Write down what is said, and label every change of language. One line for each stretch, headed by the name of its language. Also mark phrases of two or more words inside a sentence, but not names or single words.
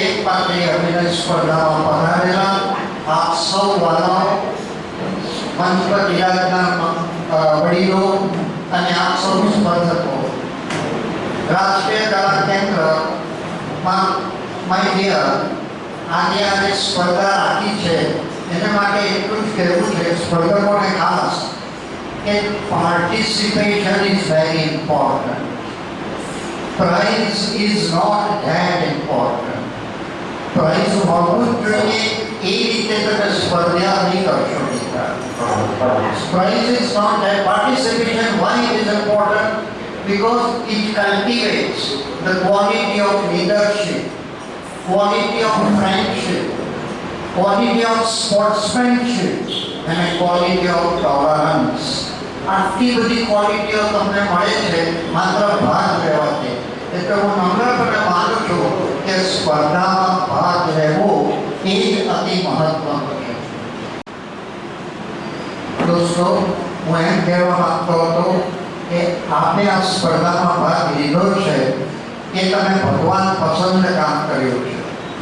Gujarati: એકપાત્રીય અભિનય સ્પર્ધામાં પધારેલા આપ સૌ વાલાઓ, મંચ પર બિરાજનાર વડીલો અને આપ સૌ સ્પર્ધકો, રાષ્ટ્રીય કલા કેન્દ્રમાં
English: my dear
Gujarati: આજે આ સ્પર્ધા રાખી છે એના માટે એટલું જ કહેવું છે સ્પર્ધકોને ખાસ કે
English: participation is very important. Prize is not that important.
Gujarati: Prize હોવું જ જોઈએ એ રીતે તમે સ્પર્ધા નહીં કરશો.
English: Prize is not that. Participation, why it is important? Because it cultivates the quality of leadership, quality of friendship, quality of sportsmanship and a quality of tolerance.
Gujarati: આટલી બધી ક્વોલિટીઓ તમને મળે છે માત્ર ભાગ લેવાથી. એટલે હું નમ્રપણે માનું છું કે સ્પર્ધામાં ભાગ લેવો એ જ અતિ મહત્વનું છે. દોસ્તો, હું એમ કહેવા માંગતો હતો કે આપણે આ સ્પર્ધામાં ભાગ લીધો છે કે તમે ભગવાન પસંદ કામ કર્યું છે.